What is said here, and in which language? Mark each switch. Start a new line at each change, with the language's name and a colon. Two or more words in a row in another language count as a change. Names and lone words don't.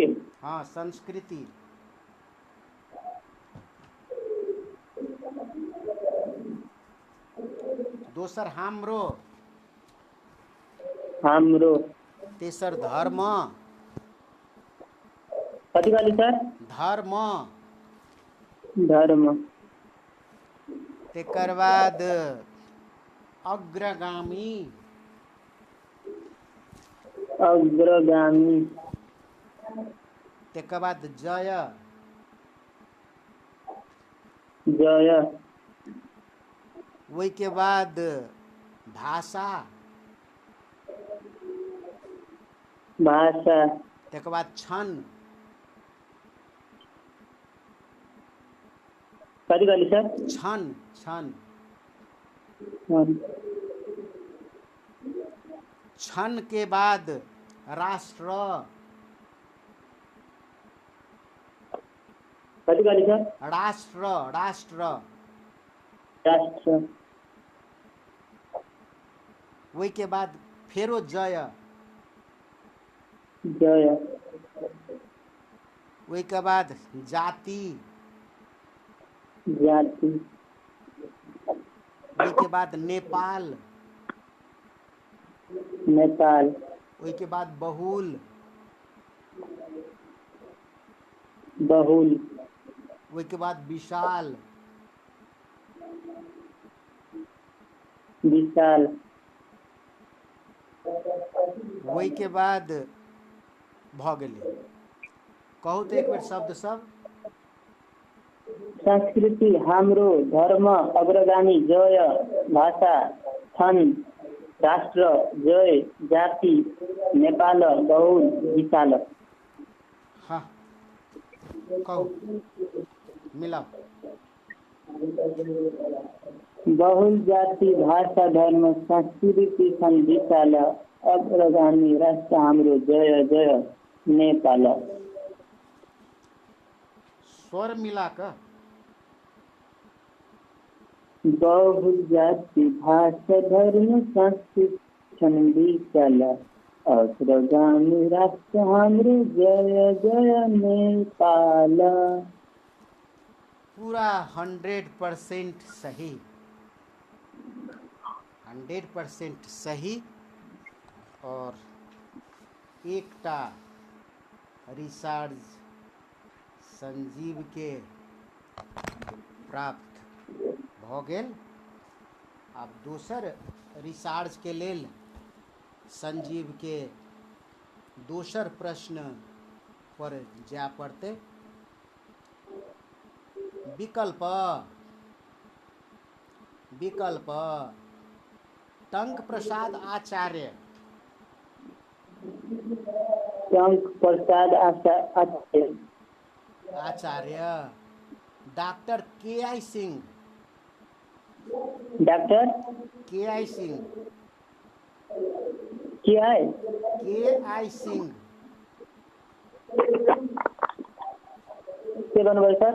Maithili: हाँ, संस्कृति। दोसर हाम्रो। हमरो। तेसर धर्म। कथी कहली सर? धर्म। धर्म। तेकर बाद अग्रगामी। अग्रगामी। तेकर बाद जय। जय। ओहि के बाद भाषा। भाषा। तेकर बाद क्षण। कथी कहली सर? छन छन छन के बाद राष्ट्र। कथी कहली सर? राष्ट्र राष्ट्र। राष्ट्र। वही के बाद फेरो जय। जय। वही के बाद जाति। जाति। वही के बाद नेपाल। नेपाल। वही के बाद बहुल। बहुल। वही के बाद विशाल। विशाल। वही के बाद भ गेलै। कहू तो एक बेर शब्द सब।
Nepali: संस्कृति हाम्रो धर्म अग्रगामी जय भाषा छन् राष्ट्र जय जाति नेपाल बहुल विशाल।
Maithili: हाँ कहू मिलाओ।
Nepali: बहुल जाति भाषा धर्म संस्कृति छन् विशाल अग्रगामी राष्ट्र हाम्रो जय जय नेपाल।
Maithili: स्वर मिला कर।
Nepali: बहुल जाति भाषा धर्म संस्कृति छन् विशाल अग्रगामी राष्ट्र हाम्रो जय जय नेपाल।
Maithili: पूरा 100% सही। 100% सही। और एकटा रिचार्ज संजीव के प्राप्त भ गेल। आब दोसर रिचार्ज के लेल संजीव के दोसर प्रश्न पर जाय पड़ते। विकल्प विकल्प टंक प्रसाद आचार्य। टंक प्रसाद आचार्य। आचार्य। डॉक्टर के.आई. सिंह। डॉक्टर के.आई. सिंह। के.आई. सिंह। के बनबै सर?